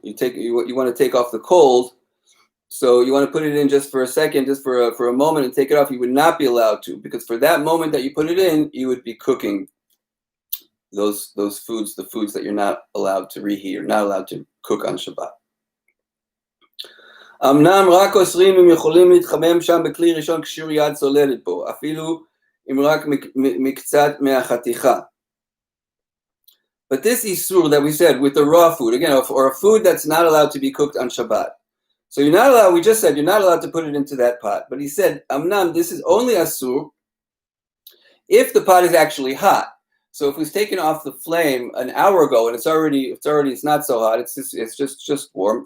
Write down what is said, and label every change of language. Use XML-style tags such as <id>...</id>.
<en>You want to take off the cold. So you want to put it in just for a second, just for a moment, and take it off. You would not be allowed to, because for that moment that you put it in, you would be cooking. those foods, the foods that you're not allowed to reheat, you're not allowed to cook on Shabbat.</en> <he>אמנם רק אוסרים אם יכולים להתחמם שם בכלי ראשון כשיעור יד צוללת בו, אפילו אם רק מקצת מהחתיכה.</he> <en>But this isur that we said with the raw food, again, or a food that's not allowed to be cooked on Shabbat. So you're not allowed, we just said, you're not allowed to put it into that pot. But he said, amnam, this is only asur if the pot is actually hot. So if it was taken off the flame an hour ago and it's not so hot, it's just warm.</en>